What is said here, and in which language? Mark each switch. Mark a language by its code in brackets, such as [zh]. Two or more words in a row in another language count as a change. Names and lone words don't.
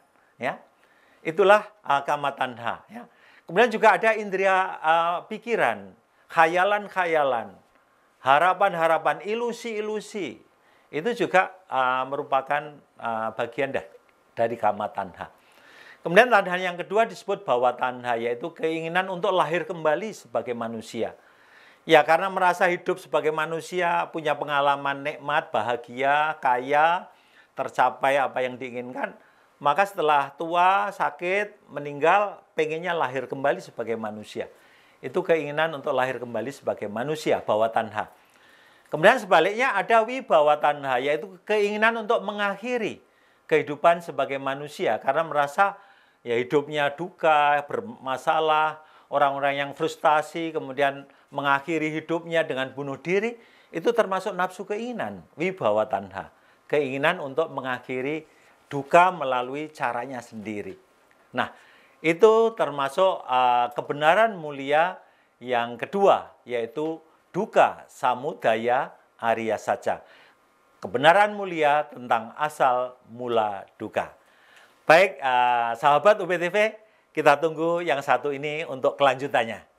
[id] Ya, itulah [pi] kama tanha. [id] Ya. Kemudian juga ada indera pikiran, khayalan-khayalan, harapan-harapan, ilusi-ilusi. Itu juga merupakan bagian dari [pi] kama tanha. [id] Kemudian tanha yang kedua disebut [pi] bhava tanha, [id] yaitu keinginan untuk lahir kembali sebagai manusia. Ya karena merasa hidup sebagai manusia, punya pengalaman nikmat, bahagia, kaya, tercapai apa yang diinginkan, maka setelah tua, sakit, meninggal, pengennya lahir kembali sebagai manusia. Itu keinginan untuk lahir kembali sebagai manusia, [pi] bhava tanha. [id] Kemudian sebaliknya ada [pi] vibhava tanha, [id] yaitu keinginan untuk mengakhiri kehidupan sebagai manusia karena merasa ya hidupnya duka, bermasalah, orang-orang yang frustasi, kemudian mengakhiri hidupnya dengan bunuh diri, itu termasuk nafsu keinginan, [pi] vibhava tanha. [id] Keinginan untuk mengakhiri duka melalui caranya sendiri. Nah, itu termasuk kebenaran mulia yang kedua, yaitu [pi] dukkha samudaya Arya Saja. [id] Kebenaran mulia tentang asal mula dukkha. Baik, sahabat UPTV, kita tunggu yang satu ini untuk kelanjutannya.